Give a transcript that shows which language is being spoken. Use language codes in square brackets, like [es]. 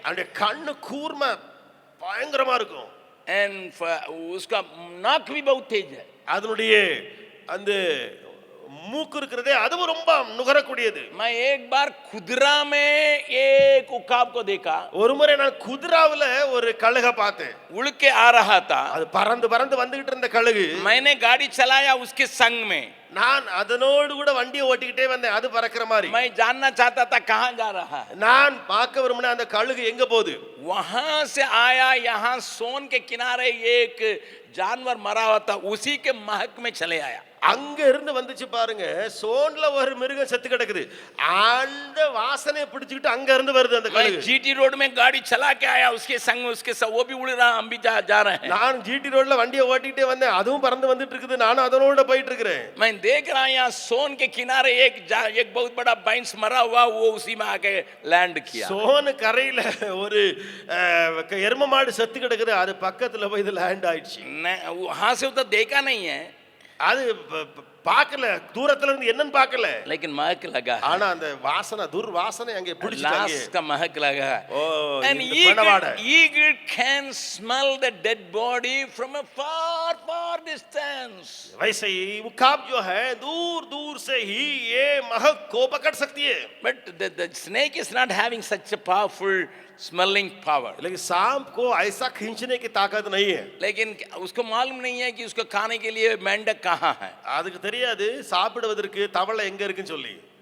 [ta] அந்த கண்ணு கூர்மை பயங்கரமா இருக்கும். [en] and [hi] उसका नाक भी बहुत तेज है. [ta] அதனுடைய அந்த மூக்கு இருக்கிறதே அதுவும் ரொம்ப நுகரக்கூடியது. [hi] मैं एक बार खुदरा में एक उकाब को देखा, [ta] ஒரு முறை நான் குதிராவுல ஒரு கழுக பார்த்தேன். [hi] उड़ के आ रहा था. [ta] அது பறந்து பறந்து வந்துகிட்டு இருந்த கழுகு. [hi] मैंने गाड़ी चलाया उसके संग में. [ta] நான் அதனோடு கூட வண்டியை ஓட்டிக்கிட்டே வந்தேன், அது பறக்கிற மாதிரி. [hi] मैं जानना चाहता था कहाँ जा रहा है. [ta] நான் பார்க்க விரும்பின அந்த கழுகு எங்க போகுது. [hi] वहां से आया, यहाँ सोन के किनारे एक जानवर मरा हुआ था, उसी के महक में चले आया. [ta] அங்க இருந்து வந்துச்சு பாருங்க, சோன்ல ஒரு மிருகம் செத்து கிடக்குது, அந்த வாசனையை பிடிச்சிக்கிட்டு அங்க இருந்து வருது அந்த கழுகு. [hi] जीटी रोड में गाड़ी चला के आया, उसके संग उसके साथ वो भी उड़ रहा, हम भी जा रहे हैं. [ta] நான் ஜிடி ரோட்ல வண்டியை ஓட்டிக்கிட்டே வந்தேன், அதுவும் பறந்து வந்துட்டு இருக்குது, நானும் அதனோட போயிட்டு இருக்கிறேன். [hi] मैं देख रहा हूं यहाँ सोन के किनारे एक बहुत बड़ा बाइंस मरा हुआ, वो उसी में आके लैंड किया. [ta] சோன் கரையில ஒரு எரும மாடு செத்து கிடக்குது, அது பக்கத்துல போய் இது லேண்ட் ஆயிடுச்சு. [hi] वहां से तो देखा नहीं है, [ta] அது பார்க்கல, தூரத்துல இருந்து என்னன்னு பார்க்கல, [hi] लेकिन महक लगा. [ta] ஆனா அந்த வாசனை துர்வாசனை அங்கே பிடிச்சிட்டாங்க. [hi] लाश का महक लगा. [en] And [ta] பணவாடை. [en] eagle can smell the dead body from a far distance. [hi] वैसे ही उकाब जो है दूर दूर से ही ये महक को पकड़ सकती है. [en] But the snake is not having such a powerful smelling power. [hi] लेकिन सांप को ऐसा खींचने की ताकत नहीं है. लेकिन उसको मालूम नहीं है कि उसको खाने के लिए मेंढक कहाँ है. [ta] அதுக்கு தெரியாது சாப்பிடுவதற்கு தவளை எங்க இருக்குன்னு சொல்லி.